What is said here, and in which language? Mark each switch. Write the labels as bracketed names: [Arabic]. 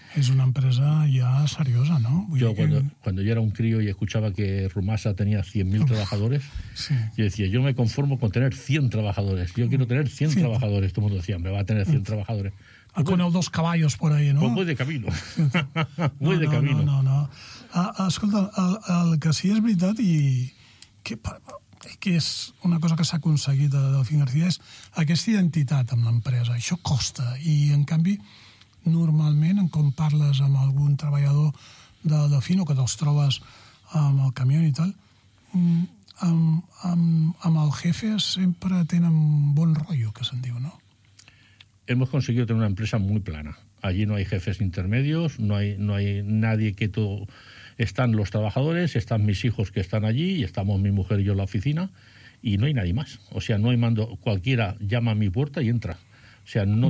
[Spanish] Es una empresa ya seriosa, ¿no? Cuando yo era un crío y escuchaba que Rumasa tenía 100.000 trabajadores, sí. Yo decía, yo me conformo con tener 100 trabajadores. Yo quiero tener 100 trabajadores. Todo el mundo decía, me va a tener 100 trabajadores. Ah, con el dos caballos por ahí, ¿no? Pues voy de camino. Voy de camino. No. [Catalan] Escolta, el que sí és veritat i que és una cosa que s'ha aconseguit a Delfín García és aquesta identitat amb l'empresa. Això costa. I, en canvi, normalment, quan parles amb algun treballador de Delfín o que te'ls trobes amb el camió i tal, amb el jefe sempre tenen bon rotllo, que se'n diu, no? [Spanish] Hemos conseguido tener una empresa muy plana. Allí no hay jefes intermedios, no hay nadie que todo... Están los trabajadores, están mis hijos que están allí, y estamos mi mujer y yo en la oficina, y no hay nadie más. O sea, no hay mando... Cualquiera llama a mi puerta y entra. O sea, no